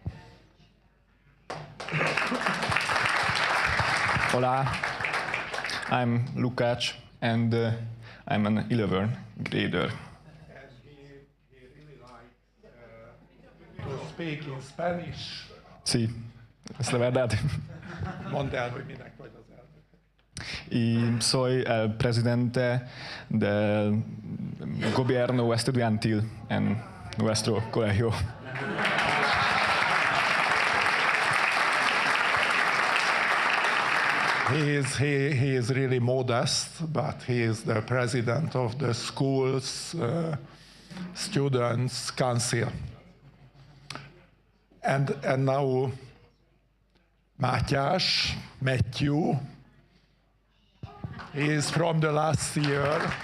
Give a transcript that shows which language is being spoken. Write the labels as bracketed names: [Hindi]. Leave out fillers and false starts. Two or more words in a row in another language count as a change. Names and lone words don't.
[English] Hola, I'm Lukács, and I'm an 11th grader. And he really likes to speak in Spanish. [Spanish] Sí, es la verdad. [Hungarian] Mondd el, hogy minek vagy az elnök. [Spanish] Y soy el presidente del gobierno estudiantil en nuestro colegio. [English] He is really modest, but he is the president of the school's students' council. And now Matthew, he is from the last year.